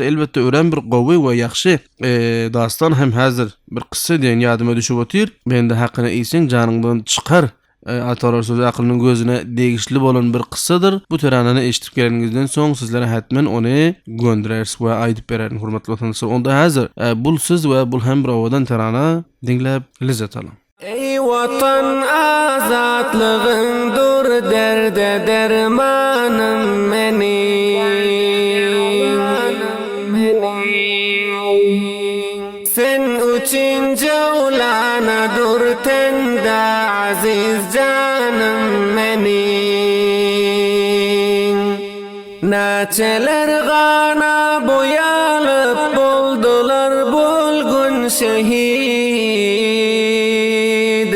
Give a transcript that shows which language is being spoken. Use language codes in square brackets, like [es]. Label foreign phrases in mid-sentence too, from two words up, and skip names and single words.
[tk] Elbetde ören bir gowy we ýaxşy dastan hem häzir bir kıssa diýen ýadyma düşüp otyr. Bende hakyny iýsen janyňdan çykar. Atalar sözü akylynyň gözüne degişli bolan bir kıssadyr. Bu teranany eşitip geleniňizden soň sizlere hatmen ony gönderers we aýdyp bererin hormatly watandaşlar. Onda häzir bul söz we bul hem bir awadan terana dinläp lezzet alın. Ey vatan, azatlygyňdyr derde dermanım meniň. Sen üçün jawlanadyr tende aziz canım meniň. Näçeler gana boýalyp boldular bolgun şehid.